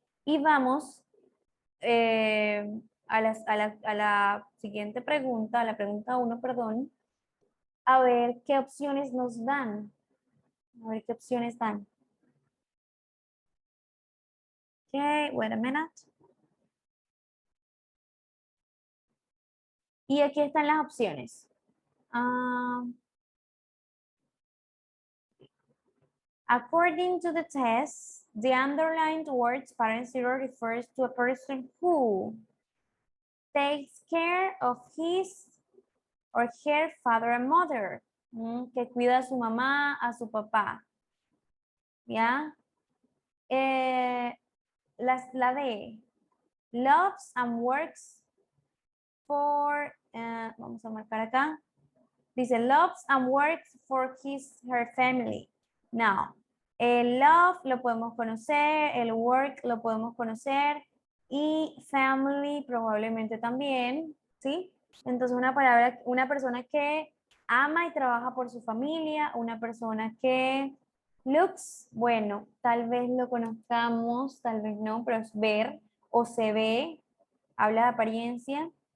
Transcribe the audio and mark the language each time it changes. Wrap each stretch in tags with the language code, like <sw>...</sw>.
<es>Y vamos a la siguiente pregunta, a la pregunta uno, perdón, a ver qué opciones nos dan. A ver qué opciones dan.</es> <en>Okay, wait a minute.</en> <es>Y aquí están las opciones.</es> <en>According to the test, the underlined words parent zero refers to a person who takes care of his or her father and mother,</en> <es>que cuida a su mamá, a su papá, ¿ya? La D,</es> <en>loves and works for,</en> <es>vamos a marcar acá, dice</es> <en>loves and works for her family.</en> <es>Now, el love lo podemos conocer, el work lo podemos conocer y family probablemente también, ¿sí? Entonces una persona que ama y trabaja por su familia, una persona que looks, bueno, tal vez lo conozcamos, tal vez no, pero es ver o se ve, habla de apariencia.</es>